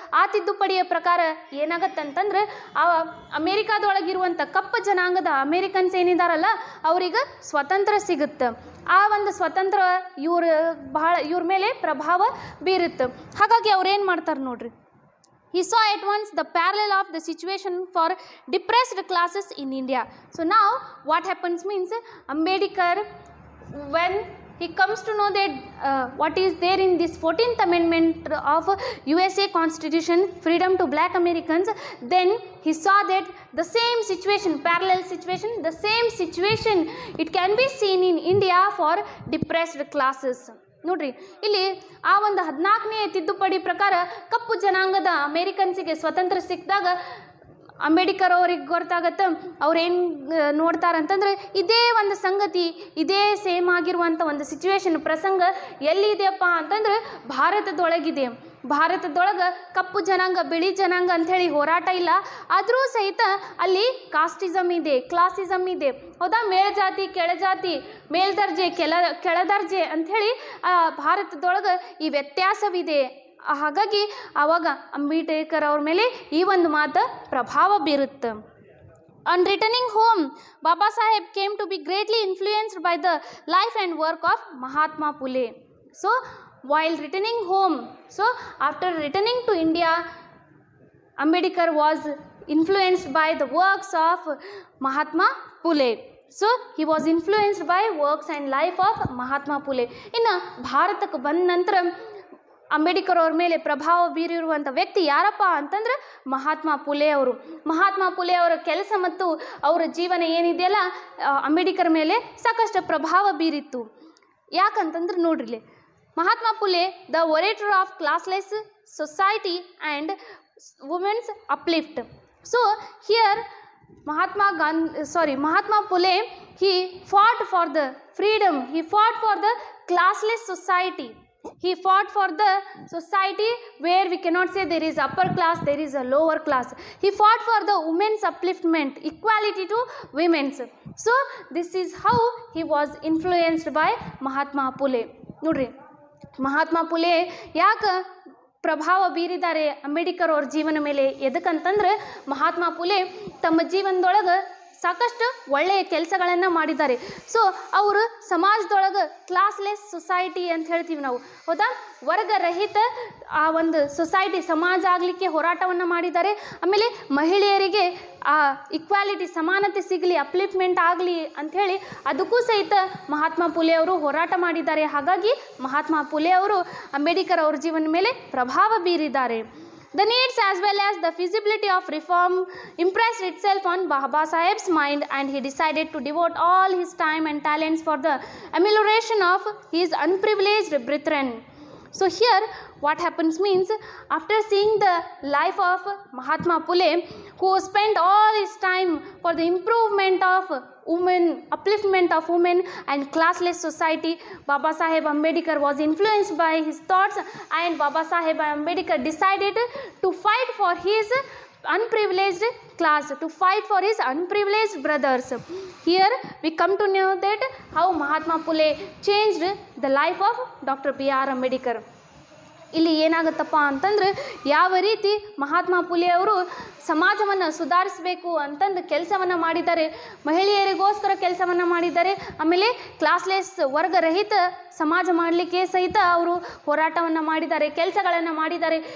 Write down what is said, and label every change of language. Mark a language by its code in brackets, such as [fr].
[kn] ಆ ತಿದ್ದುಪಡಿಯ ಪ್ರಕಾರ ಏನಾಗತ್ತಂತಂದ್ರೆ, ಆ ಅಮೇರಿಕಾದೊಳಗಿರುವಂಥ ಕಪ್ಪು ಜನಾಂಗದ ಅಮೇರಿಕನ್ಸ್ ಏನಿದಾರಲ್ಲ ಅವ್ರಿಗೆ ಸ್ವತಂತ್ರ ಸಿಗುತ್ತೆ. ಆ ಒಂದು ಸ್ವತಂತ್ರ ಇವ್ರ ಮೇಲೆ ಪ್ರಭಾವ ಬೀರುತ್ತೆ. ಹಾಗಾಗಿ ಅವ್ರೇನು ಮಾಡ್ತಾರೆ ನೋಡ್ರಿ, [en] he saw at once the parallel of the situation for depressed classes in India. So now what happens means Ambedkar, when he comes to know that what is there in this 14th amendment of USA Constitution, freedom to black Americans, then he saw that the same situation, parallel situation, the same situation, it can be seen in India for depressed classes. [kn] ನೋಡ್ರಿ, ಇಲ್ಲಿ ಆ ಒಂದು 14ನೇ ತಿದ್ದುಪಡಿ ಪ್ರಕಾರ ಕಪ್ಪು ಜನಾಂಗದ ಅಮೇರಿಕನ್ಸಿಗೆ ಸ್ವತಂತ್ರ ಸಿಕ್ಕಿದಾಗ ಅಂಬೇಡ್ಕರ್ ಅವ್ರಿಗೆ ಗೊತ್ತಾಗತ್ತೆ, ಅವ್ರೇನು ನೋಡ್ತಾರಂತಂದ್ರೆ ಇದೇ ಒಂದು ಸಂಗತಿ, ಇದೇ ಸೇಮ್ ಆಗಿರುವಂಥ ಒಂದು ಸಿಚುವೇಶನ್ ಪ್ರಸಂಗ ಎಲ್ಲಿದೆಯಪ್ಪ ಅಂತಂದ್ರೆ ಭಾರತದೊಳಗಿದೆ. ಭಾರತದೊಳಗೆ ಕಪ್ಪು ಜನಾಂಗ ಬಿಳಿ ಜನಾಂಗ ಅಂಥೇಳಿ ಹೋರಾಟ ಇಲ್ಲ, ಆದರೂ ಸಹಿತ ಅಲ್ಲಿ ಕಾಸ್ಟಿಸಮ್ ಇದೆ, ಕ್ಲಾಸಿಸಮ್ ಇದೆ, ಹೌದಾ, ಮೇಲ್ಜಾತಿ ಕೆಳಜಾತಿ, ಮೇಲ್ದರ್ಜೆ ಕೆಳದರ್ಜೆ ಅಂಥೇಳಿ ಭಾರತದೊಳಗೆ ಈ ವ್ಯತ್ಯಾಸವಿದೆ. ಹಾಗಾಗಿ ಆವಾಗ ಅಂಬೇಡ್ಕರ್ ಅವ್ರ ಮೇಲೆ ಈ ಒಂದು ಮಾತು ಪ್ರಭಾವ ಬೀರುತ್ತೆ. [en] On returning home, Baba Saheb came to be greatly influenced by the life and work of Mahatma Phule. So, while returning home, so after returning to India, Ambedkar was influenced by the works of Mahatma Phule. So, he was influenced by works and life of Mahatma Phule. [kn] ಇನ್ನು ಭಾರತಕ್ಕೆ ಬಂದ ನಂತರ ಅಂಬೇಡ್ಕರ್ ಅವ್ರ ಮೇಲೆ ಪ್ರಭಾವ ಬೀರಿರುವಂಥ ವ್ಯಕ್ತಿ ಯಾರಪ್ಪ ಅಂತಂದ್ರೆ ಮಹಾತ್ಮ ಫುಲೆ ಅವರು. ಮಹಾತ್ಮ ಫುಲೆ ಅವರ ಕೆಲಸ ಮತ್ತು ಅವರ ಜೀವನ ಏನಿದೆಯಲ್ಲ ಅಂಬೇಡ್ಕರ್ ಮೇಲೆ ಸಾಕಷ್ಟು ಪ್ರಭಾವ ಬೀರಿತ್ತು. ಯಾಕಂತಂದ್ರೆ ನೋಡ್ರಿ, [en] Mahatma Phule the orator of classless society and women's uplift. So here Mahatma Phule, he fought for the freedom, he fought for the classless society. He fought for the society where we cannot say there is upper class, there is a lower class. He fought for the women's upliftment, equality to women's. So this is how he was influenced by Mahatma Phule. [kn] ನೋಡ್ರಿ, ಮಹಾತ್ಮ ಫುಲೆ ಯಾಕೆ ಪ್ರಭಾವ ಬೀರಿದ್ದಾರೆ ಅಂಬೇಡ್ಕರ್ ಅವ್ರ ಜೀವನ ಮೇಲೆ? ಎದಕ್ಕಂತಂದ್ರೆ ಮಹಾತ್ಮ ಫುಲೆ ತಮ್ಮ ಜೀವನದೊಳಗೆ ಸಾಕಷ್ಟು ಒಳ್ಳೆಯ ಕೆಲಸಗಳನ್ನು ಮಾಡಿದ್ದಾರೆ. ಸೊ ಅವರು ಸಮಾಜದೊಳಗೆ ಕ್ಲಾಸ್ಲೆಸ್ ಸೊಸೈಟಿ ಅಂತ ಹೇಳ್ತೀವಿ ನಾವು, ಹೌದಾ, ವರ್ಗರಹಿತ ಆ ಒಂದು ಸೊಸೈಟಿ ಸಮಾಜ ಆಗಲಿಕ್ಕೆ ಹೋರಾಟವನ್ನು ಮಾಡಿದ್ದಾರೆ. ಆಮೇಲೆ ಮಹಿಳೆಯರಿಗೆ ಆ ಇಕ್ವಾಲಿಟಿ ಸಮಾನತೆ ಸಿಗಲಿ, ಅಪ್ಲಿಫ್ಟ್ಮೆಂಟ್ ಆಗಲಿ ಅಂಥೇಳಿ ಅದಕ್ಕೂ ಸಹಿತ ಮಹಾತ್ಮ ಫುಲೆ ಅವರು ಹೋರಾಟ ಮಾಡಿದ್ದಾರೆ. ಹಾಗಾಗಿ ಮಹಾತ್ಮ ಫುಲೆ ಅವರು ಅಂಬೇಡ್ಕರ್ ಅವ್ರ ಜೀವನ ಮೇಲೆ ಪ್ರಭಾವ ಬೀರಿದ್ದಾರೆ. [en] The needs as well as the feasibility of reform impressed itself on Baba Saheb's mind, and he decided to devote all his time and talents for the amelioration of his unprivileged brethren. So here what happens means, after seeing the life of Mahatma Phule, who spent all his time for the improvement of women, upliftment of women and classless society, Baba Saheb Ambedkar was influenced by his thoughts, and Baba Saheb Ambedkar decided to fight for his unprivileged class, to fight for his unprivileged brothers. Here we come to know that how Mahatma Phule changed the life of Dr. B.R. Ambedkar. [kn] ಇಲ್ಲಿ ಏನಾಗುತ್ತಪ್ಪ ಅಂತಂದ್ರೆ, ಯಾವ ರೀತಿ ಮಹಾತ್ಮ ಫುಲೆ ಅವರು ಸಮಾಜವನ್ನು ಸುಧಾರಿಸಬೇಕು ಅಂತಂದು ಕೆಲಸವನ್ನು ಮಾಡಿದ್ದಾರೆ, ಮಹಿಳೆಯರಿಗೋಸ್ಕರ ಕೆಲಸವನ್ನು ಮಾಡಿದ್ದಾರೆ. ಆಮೇಲೆ ಕ್ಲಾಸ್ಲೆಸ್ ವರ್ಗರಹಿತ ಸಮಾಜ ಮಾಡಲಿಕ್ಕೆ ಸಹಿತ ಅವರು ಹೋರಾಟವನ್ನು ಮಾಡಿದ್ದಾರೆ, ಕೆಲಸಗಳನ್ನು ಮಾಡಿದ್ದಾರೆ.